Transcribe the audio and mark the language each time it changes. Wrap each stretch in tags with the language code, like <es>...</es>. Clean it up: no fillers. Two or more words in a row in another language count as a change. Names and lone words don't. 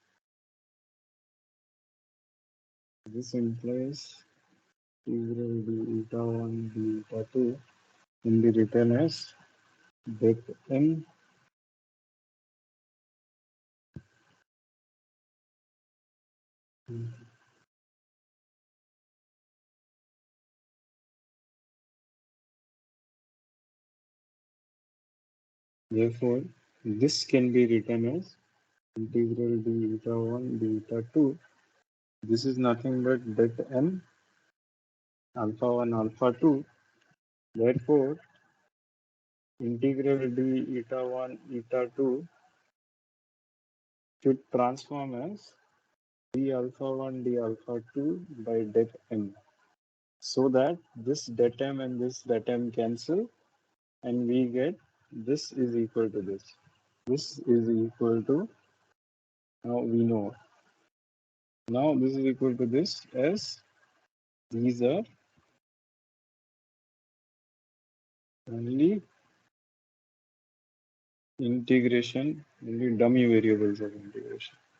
<en>This implies integral d eta 1 d eta 2 can be written as det n. Therefore, this can be written as integral d eta 1 d eta 2. This is nothing but det n alpha 1 alpha 2. Therefore, integral d eta 1 eta 2 should transform as d alpha 1 d alpha 2 by det m, so that this det m and this det m cancel and we get this is equal to this. This is equal to, now we know, now this is equal to this as these are only integration, only dummy variables of integration.</en>